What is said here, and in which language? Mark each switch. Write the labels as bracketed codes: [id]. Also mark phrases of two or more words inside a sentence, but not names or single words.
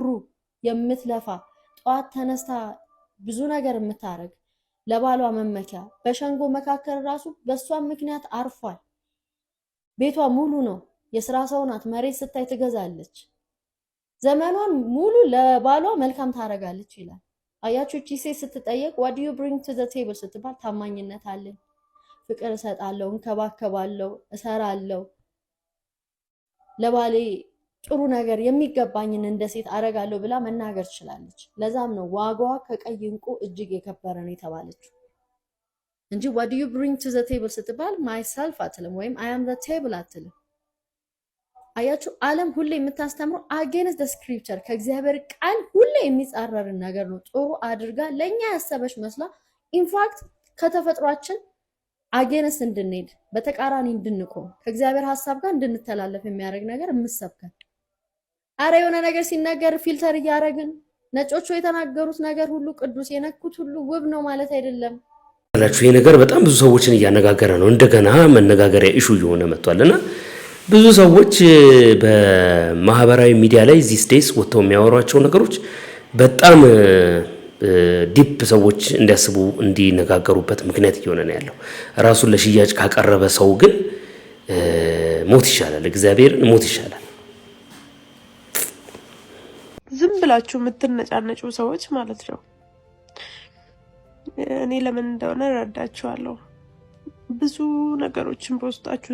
[am] የምትለፋ ጧት ተነስታ ብዙ ነገር የምታረግ ለባሏ መመኪያ በሸንጎ መካከል ራሱ በሷ ምክንያት አርፏል። ቤቷ ሙሉ ነው፣ የሥራ ሰው ናት፣ መሬት ስታይ ትገዛለች፣ ዘመኗን ሙሉ ለባሏ መልካም ታረጋለች ይላል። አያችሁ እቺ ሴት ስትጠየቅ [en] what do you bring to the table [am] ስትባል ታማኝነት አለኝ፣ ፍቅር እሰጣለሁ፣ እንከባከባለሁ፣ እሰራለሁ፣ ለባሌ ጥሩ ነገር የሚገባኝን እንደ ሴት አረጋለሁ ብላ መናገር ትችላለች። ለዛም ነው ዋጋዋ ከቀይ ዕንቁ እጅግ የከበረ ነው የተባለችው እንጂ what [en] do you bring to the table [am] ስትባል myself አትልም ወይም [en] I am the table [am] አትልም። አያችሁ ዓለም ሁሌ የምታስተምረው [en] against the scripture [am] ከእግዚአብሔር ቃል ሁሌ የሚጻረርን ነገር ነው ጥሩ አድርጋ ለኛ ያሰበች መስላ ኢንፋክት ከተፈጥሯችን against እንድንሄድ በተቃራኒ እንድንቆም ከእግዚአብሔር ሐሳብ ጋር እንድንተላለፍ የሚያደርግ ነገር የምሰብከን። አረ የሆነ ነገር ሲነገር ፊልተር እያደረግን ነጮቹ የተናገሩት ነገር ሁሉ ቅዱስ የነኩት ሁሉ ውብ ነው ማለት አይደለም። ይሄ ነገር በጣም ብዙ ሰዎችን እያነጋገረ ነው። እንደገና መነጋገሪያ ኢሹ እየሆነ መጥቷልና ብዙ ሰዎች በማህበራዊ ሚዲያ ላይ [en] these days [am] ወጥተው የሚያወሯቸው ነገሮች በጣም ዲፕ ሰዎች እንዲያስቡ እንዲነጋገሩበት ምክንያት እየሆነ ነው ያለው። ራሱን ለሽያጭ ካቀረበ ሰው ግን ሞት ይሻላል፣ እግዚአብሔርን ሞት ይሻላል። ዝም ብላችሁ የምትነጫነጩ ሰዎች ማለት ነው። እኔ ለምን እንደሆነ እረዳችኋለሁ። ብዙ ነገሮችን በውስጣችሁ